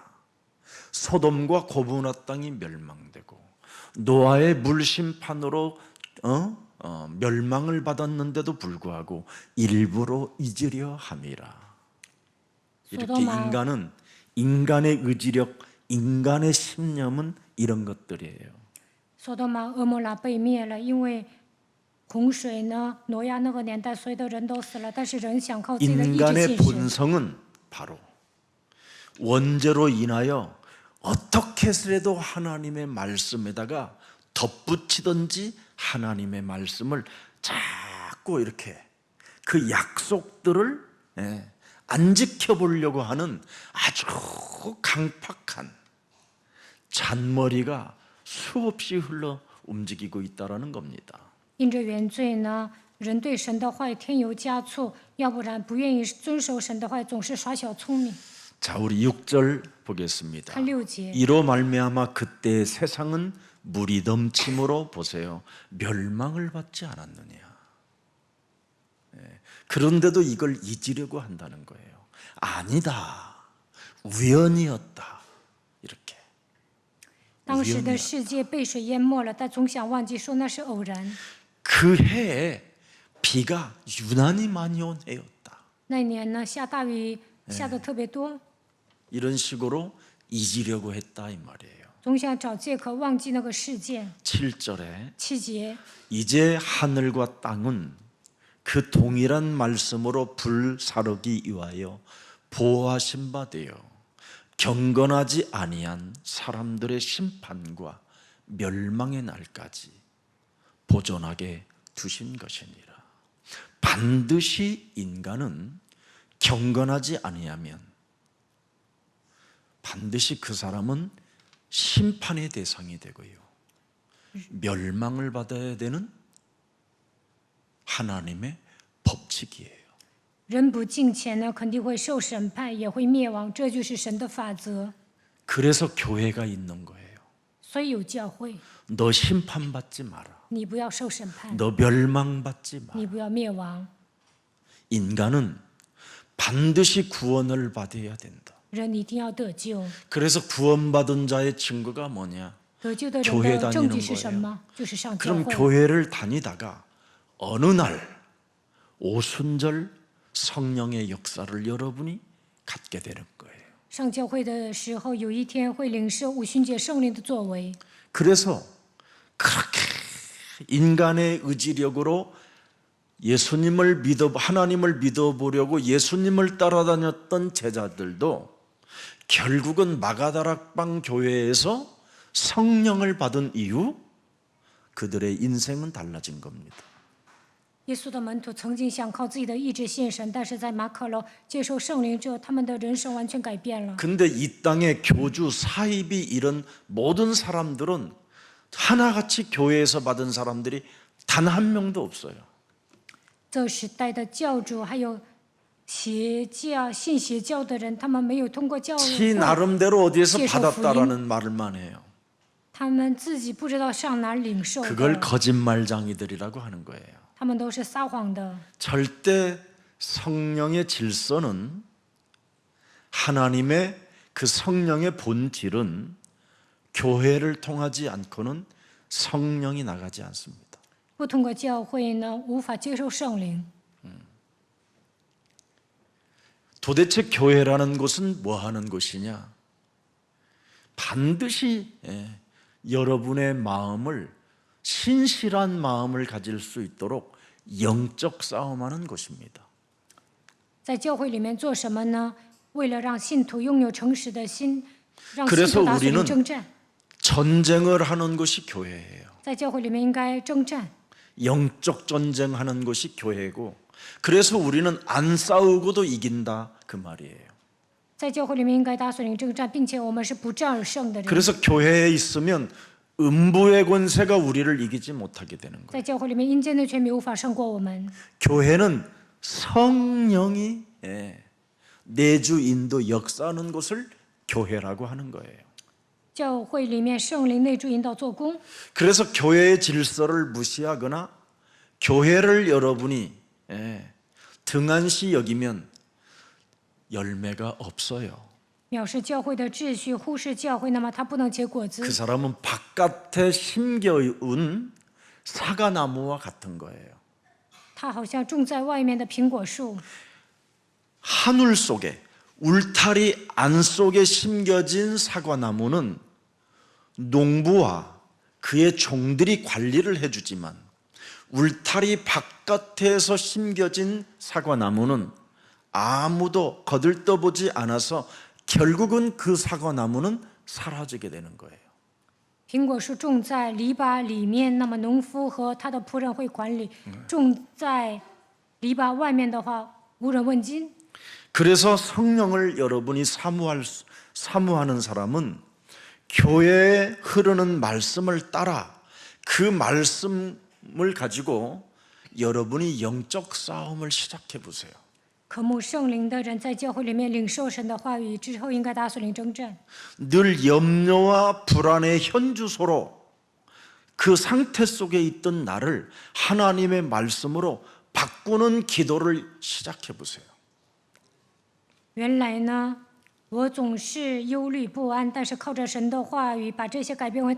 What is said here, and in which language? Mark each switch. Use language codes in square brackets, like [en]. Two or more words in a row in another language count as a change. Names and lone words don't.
[ko] 소돔과 고모라 땅이 멸망되고 노아의 물심판으로 멸망을 받았는데도 불구하고 일부러 잊으려 함이라. 이렇게 인간은 인간의 의지력, 인간의 신념은 이런 것들이에요. [zh] 索多玛、俄摩拉被灭了，因为洪水呢，挪亚那个年代，所有的人都死了，但是人想靠自己的意志 [ko] 인간의 [zh] 信神。 [ko] 본성은 바로 원죄로 인하여 어떻게 해서라도 하나님의 말씀에다가 덧붙이든지 하나님의 말씀을 자꾸 이렇게 그 약속들을 안 지켜보려고 하는 아주 강팍한 잔머리가 수없이 흘러 움직이고 있다라는 겁니다. [zh] 因着原罪呢，人对神的话语添油加醋，要不然不愿意遵守神的话语，总是耍小聪明。 [ko] 자, 우리 6절 보겠습니다. [zh] 看6节， [ko] 이로 말미암아 그때 세상은 물이 넘침으로 보세요. 멸망을 받지 않았느냐. 그런데도 이걸 잊으려고 한다는 거예요. 아니다. 우연이었다. 이렇게. [zh] 当时的世界被水淹没了，但总想忘记说那是偶然。 [ko] 그 해에 비가 유난히 많이 온 해였다. [zh] 那年呢，下大雨下的特别多， [ko] 이런 식으로 잊으려고 했다 이 말이에요. [zh] 总想找借口忘记那个事件。 [ko] 7절에 [zh] 7节， [ko] 이제 하늘과 땅은 그 동일한 말씀으로 불사르기 위하여 보호하신 바 되어 경건하지 아니한 사람들의 심판과 멸망의 날까지 보존하게 두신 것이니라. 반드시 인간은 경건하지 아니하면 반드시 그 사람은 심판의 대상이 되고요, 멸망을 받아야 되는 하나님의 법칙이에요. [zh] 人不敬虔呢，肯定会受审判，也会灭亡，这就是神的法则。 [ko] 그래서 교회가 있는 거예요. [zh] 所以有教会， [ko] 너 심판받지 마라. [zh] 你不要受审判， [ko] 너 멸망받지 마. [zh] 你不要灭亡。 [ko] 인간은 반드시 구원을 받아야 된다. [zh] 人一定要得救， [ko] 그래서 구원받은 자의 증거가 뭐냐? [zh] 得救的 [ko] 교회 [zh] 人的证据 [ko] 다니는 [zh] 是什么？就是上教 [ko] 그럼 [zh] 会。 [ko] 교회를 다니다가 어느 날 오순절 성령의 역사를 여러분이 갖게 되는 거예요. [zh] 上教会的时候，有一天会领受五旬节圣灵的作为。 [ko] 그래서 그렇게 인간의 의지력으로 하나님을 믿어보려고 예수님을 따라다녔던 제자들도 결국은 마가다락방 교회에서 성령을 받은 이후 그들의 인생은 달라진 겁니다. [zh] 耶稣的门徒曾经想靠自己的意志信神，但是在马可楼接受圣灵之后，他们的人生完全改变了。 [ko] 근데 이 땅에 교주, 사입이 이런 모든 사람들은 하나같이 교회에서 받은 사람들이 단 한 명도 없어요. [zh] 这时代的教主还有邪教、信邪教的人，他们没有通过教 [ko] 지 [zh] 会， [ko] 나름대로 어디에서 [zh] 接受 [ko] 받았다라는 말만 해요. [zh] 他们自己不知道上哪儿领受 [ko] 그걸 [zh] 的， [ko] 거짓말장이들이라고 하는 거예요. [zh] 他们都是撒谎的。 [ko] 절대 성령의 질서는 하나님의 그 성령의 본질은 교회를 통하지 않고는 성령이 나가지 않습니다. [zh] 不通过教会呢，无法接受圣灵。 [ko] 도대체 교회라는 곳은 뭐 하는 곳이냐? 반드시 여러분의 마음을 신실한 마음을 가질 수 있도록 영적 싸움하는 곳입니다. [zh] 在教会里面做什么呢？为了让信徒拥有诚实的心，让信 [ko] 그래서 [zh] 徒打属灵 [ko] 우리는 [zh] 征战。 [ko] 전쟁을 하는 곳이 교회예요. [zh] 在教会里面应该征战， [ko] 영적 전쟁하는 곳이 교회고, 그래서 우리는 안 싸우고도 이긴다 그 말이에요. [zh] 在教会里面应该打属灵征战，并且我们是不战而胜的人。 [ko] 그래서 교회에 있으면 음부의 권세가 우리를 이기지 못하게 되는 거예요. [zh] 在教会里面，阴间的权柄无法胜过我们。 [ko] 교회는 성령이 내주 인도 역사하는 곳을 교회라고 하는 거예요. [zh] 教会里面圣灵内住引导做工， [ko] 그래서 교회의 질서를 무시하거나 교회를 여러분이 등한시 여기면 열매가 없어요. [zh] 藐视教会的秩序，忽视教会，那么它不能结果 [ko] 그 [zh] 子。 [ko] 사람은 바깥에 심겨온 사과나무와 같은 거예요. [zh] 它好像种在外面的苹果树， [ko] 하늘 속에 울타리 안 속에 심겨진 사과나무는 농부와 그의 종들이 관리를 해주지만 울타리 바깥에서 심겨진 사과나무는 아무도 거들떠보지 않아서 결국은 그 사과나무는 사라지게 되는 거예요. [zh] 苹果树种在篱笆里面，那么农夫和他的仆人会管理；种在篱笆外面的话，无人问津。 [ko] 그래서 성령을 여러분이 사모하는 사람은 교회에 흐르는 말씀을 따라 그 말씀을 가지고 여러분이 영적 싸움을 시작해 보세요. [zh] 渴慕圣灵的人，在教会里面领受神的话语之后，应该打属灵征战。 [ko] 늘 염려와 불안의 현주소로 그 상태 속에 있던 나를 하나님의 말씀으로 바꾸는 기도를 시작해 보세요. [zh] 原来呢，我总是忧虑不安，但是靠着神的话语，把这些改变为祷告。